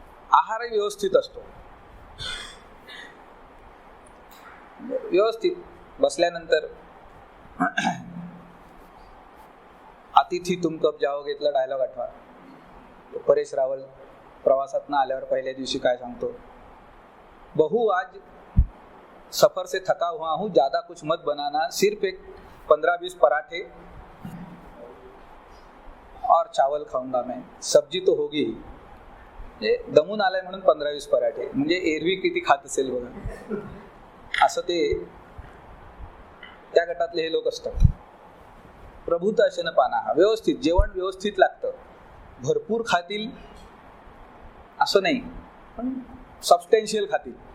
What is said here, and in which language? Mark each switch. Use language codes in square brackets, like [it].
[mr] आहार व्यवस्थित असतो. व्यवस्थित बसल्यानंतर अतिथी तुम कब जाओगेतला डायलॉग आठवा. परेश रावल प्रवासातनं आल्यावर पहिल्या दिवशी काय सांगतो, [hi] बहू आज सफर से थका हुआ हूँ, ज्यादा कुछ मत बनाना, सिर्फ एक 15-20 पराठे और चावल खाऊंगा मैं, सब्जी तो होगी ही. [mr] दमून आलाय म्हणून 15-20 पराठे, म्हणजे एरवी किती खात असेल बघा. असं ते त्या गटातले हे लोक असतात. [sa] प्रभूत अशनपानाः. [mr] व्यवस्थित जेवण व्यवस्थित लागतं. भरपूर खातील असं नाही, पण सबस्टॅन्शियल खातील.